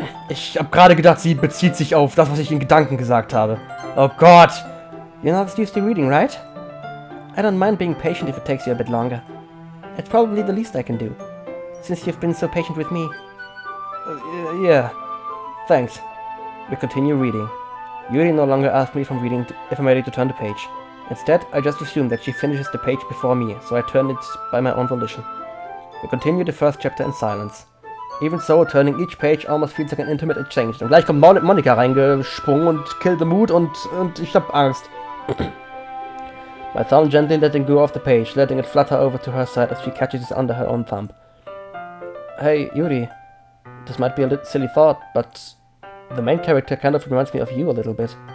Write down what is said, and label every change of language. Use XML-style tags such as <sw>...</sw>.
<de>Ich habe gerade gedacht, sie bezieht sich auf das, was ich in Gedanken gesagt habe. Oh Gott!</de> <en>You're not used to reading, right? I don't mind being patient if it takes you a bit longer. It's probably the least I can do, since you've been so patient with me. Yeah. Thanks. We continue reading. Yuri no longer asks me if I'm ready to turn the page. Instead, I just assume that she finishes the page before me, so I turn it by my own volition. We continue the first chapter in silence. Even so, turning each page almost feels like an intimate exchange.</en> <de>Und gleich kommt Monika reingesprungen und killt the mood und ich hab Angst.</de> <en>My thumb gently letting go of the page, letting it flutter over to her side as she catches it under her own thumb. Hey, Yuri. This might be a little silly thought, but the main character kind of reminds me of you a little bit.</en>